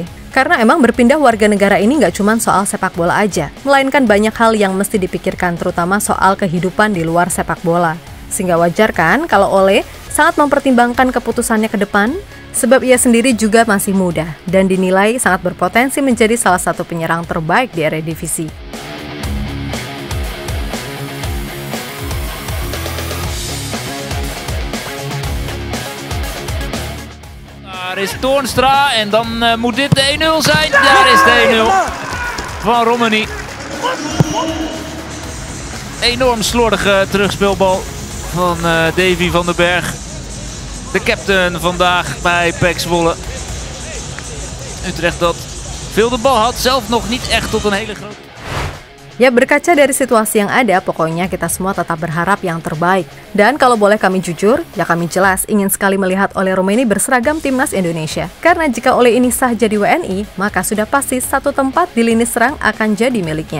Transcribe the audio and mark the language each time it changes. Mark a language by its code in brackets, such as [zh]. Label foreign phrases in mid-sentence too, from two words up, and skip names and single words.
[id] Karena emang berpindah warga negara ini nggak cuma soal sepak bola aja, melainkan banyak hal yang mesti dipikirkan terutama soal kehidupan di luar sepak bola. Sehingga wajar kan kalau Ole sangat mempertimbangkan keputusannya ke depan, sebab ia sendiri juga masih muda dan dinilai sangat berpotensi menjadi salah satu penyerang terbaik di Eredivisie. [nl] Daar is Toornstra en dan moet dit de 1-0 zijn. Daar is de 1-0 van Rummenigge. Enorm slordige terugspeelbal van Davy van den Berg. De captain vandaag bij PEC Zwolle. Utrecht dat veel de bal had, zelf nog niet echt tot een hele grote... [id] Ya, berkaca dari situasi yang ada, pokoknya kita semua tetap berharap yang terbaik. Dan kalau boleh kami jujur, ya kami jelas ingin sekali melihat Ole Rummenigge berseragam timnas Indonesia. Karena jika Ole ini sah jadi WNI, maka sudah pasti satu tempat di lini serang akan jadi miliknya.